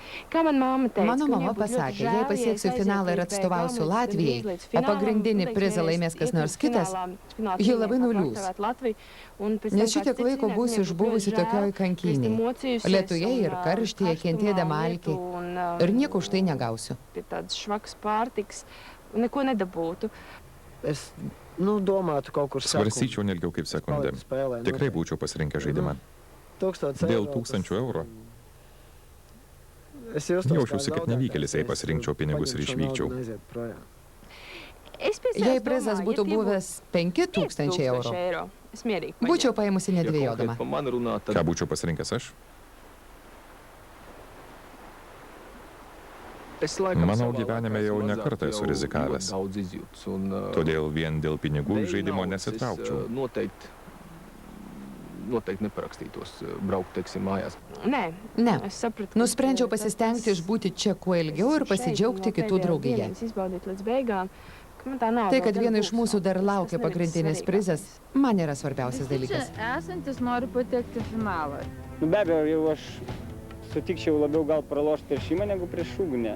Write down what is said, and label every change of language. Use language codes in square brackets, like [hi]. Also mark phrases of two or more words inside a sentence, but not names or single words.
[lt] Mano mama pasakė, jei pasieksiu finalą ir atstovausiu Latvijai, o pagrindinį prizą laimės kas nors kitas, ji labai nuliūs. Nes šitiek laiko būsiu išbuvusi tokioj kankynėj. Lietuje ir karštyje, kentėdama alkį. Ir nieko už tai negausiu. [lv] Es, domātu kaut kur [lt] Svarstyčiau nelgiau kaip sekundę. Tikrai būčiau pasirinkęs žaidimą. Dėl 1000 eurų. Jaučiausi kaip nevykėlis, jei pasirinkčiau pinigus ir išvykčiau. Jei prizas būtų buvęs 5000 eurų, būčiau paėmusi nedvėjodama. Ką būčiau pasirinkęs aš? Manau, gyvenime jau ne kartą esu rizikavęs. Todėl vien dėl pinigų žaidimo nesitraukčiau. [lv] Noteikti neparakstītos braukt, teiksim, mājās. [lt] Ne. Nusprendžiau pasistengti išbūti čia kuo ilgiau ir pasidžiaugti kitų draugija. Tai, kad vieno iš mūsų dar laukia pagrindinis prizas, man yra svarbiausias dalykas. Čia esantis nori patekti į finalą. Be abejo, jau aš sutikčiau labiau gal pralošti prieš šimą negu prieš ugnę.